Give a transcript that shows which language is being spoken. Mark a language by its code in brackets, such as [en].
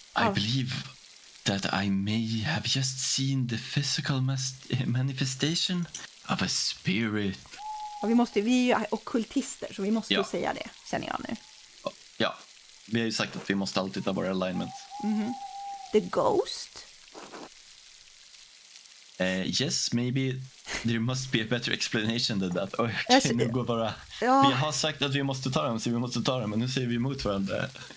[en] I believe that I may have just seen the physical manifestation of a spirit. [sv] Och vi är ju ockultister, så vi måste ju säga det, känner jag nu. Ja, vi har ju sagt att vi måste alltid ta våra alignment. [en] The ghost? Yes, maybe there must be a better explanation than that. [sv] Okay, nu går bara... Vi har sagt att vi måste ta dem, så vi måste ta dem, men nu säger vi emot varandra.